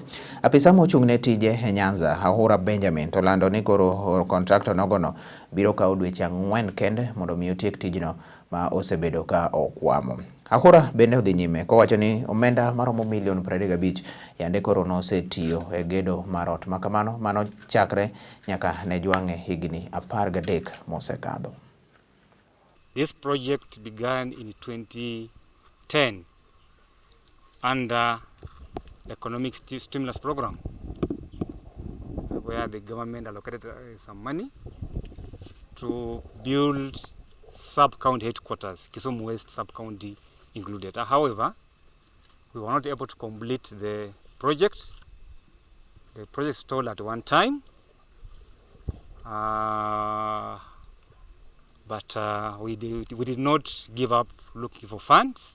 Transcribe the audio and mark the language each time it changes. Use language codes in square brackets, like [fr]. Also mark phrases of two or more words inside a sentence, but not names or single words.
[luo] Apisa mochung' ne tije e Nyanza Ahura Benjamin to lando ni koro contractor nogono biro kawo dweche 4 kende mondo mi otiek tijno ma osebedo ka okwamo. Ahura bende odhi nyime kowacho ni omenda maromo milion 35 yande koro nosetiyo e gedo marot makamano mano chakre nyaka ne jwang'e higni 13 mosekadho. [en] This project began in 2010 under economic stimulus program where the government allocated some money to build sub-county headquarters, Kisumu West sub-county included. However, we were not able to complete the project. The project stalled at one time, but we did not give up looking for funds.